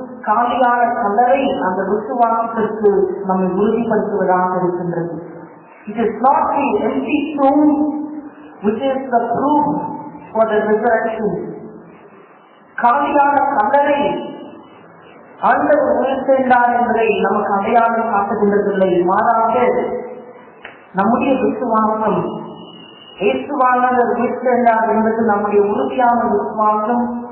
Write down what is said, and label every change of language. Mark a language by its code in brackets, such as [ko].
[ta] காலியான கல்லறை அந்த விசுவாசத்திற்கு நம்மை உறுதிப்படுத்துவதாக இருக்கின்றது. [en] It is not the empty tomb which is the proof for the resurrection. [ta] காலியான கல்லறை ஆண்டவர் உயிர்த்தெழுந்தார் என்பதை நமக்கு அடையாளம் காட்டுகின்றதில்லை, மாறாக நம்முடைய விசுவாசம் இயேசுவானவர் உயிர்த்தெழுந்தார் என்பது நம்முடைய உறுதியான விசுவாசம்.